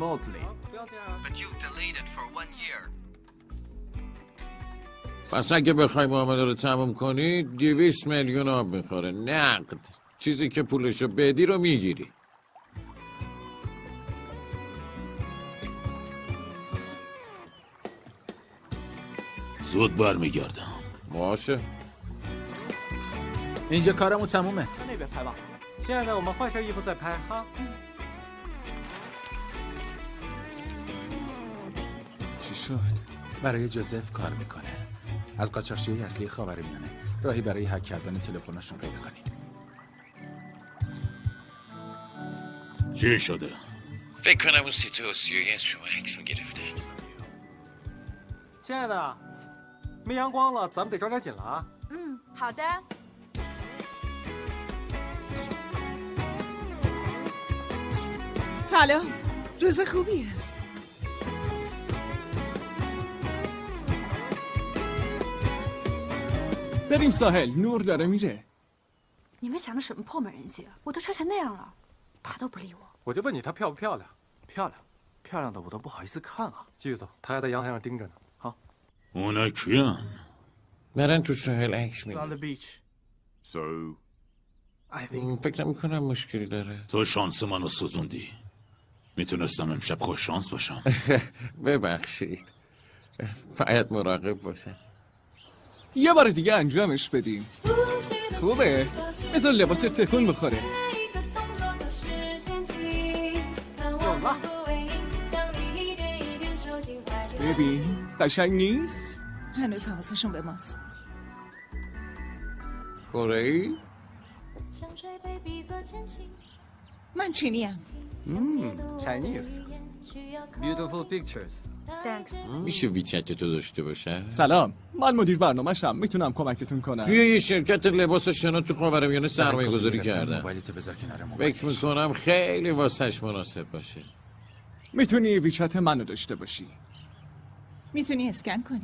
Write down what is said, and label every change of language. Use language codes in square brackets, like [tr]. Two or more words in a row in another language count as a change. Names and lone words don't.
[fa] پس اگه بخوای معامله رو تموم کنی 200 میلیون آب میخوره نقد. چیزی که پولشو بدی رو میگیری. زود برمیگردم. باشه. اینجا کارمون تمومه. [zh] 那边拍吧。亲爱的，我们换身衣服再拍哈。 [fa] چی شد؟ برای جوزف کار میکنه. از قاچاقچیای اصلی خاورمیانه. راهی برای هک کردن تلفناشون پیدا کنیم. چی شده؟ فکر کنم اون سیتوسیوی از شما عکس میگرفته. [zh] 亲爱的，没阳光了，咱们得抓点紧了啊。好的。 [fa] سلام، روز خوبیه. بریم ساحل، نور داره میره. [zh] 你们想的什么破美人计？我都穿成那样了，他都不理我。我就问你她漂不漂亮？漂亮，漂亮的我都不好意思看啊。继续走，她还在阳台上盯着呢。好。 [fa] اونا کیان؟ برن تو ساحل عکس میگیرن. [en] On the beach. So [fa] فکر نمی‌کنم مشکلی داره. تو شانس منو سوزوندی. میتونستم امشب خوش شانس باشم. ببخشید. باید مراقب باشم. یه بار دیگه انجامش بدیم. خوبه؟ بذار لباس تکون بخوره. ببین قشنگ نیست؟ هنوز حواسشون به ماست. کره‌ای؟ من چینیم. [en] Chinese. Beautiful pictures. Thanks. [fa] میشه ویچت تو داشته باشه؟ سلام، من مدیر برنامه‌شم، میتونم کمکتون کنم. توی یه شرکت لباس شنا تو خاورمیانه سرمایه گذاری کردم. موبایلتو بذار کنار فکر میکنم خیلی واسش مناسب باشه. میتونی ویچت منو داشته باشی. میتونی اسکن کنی.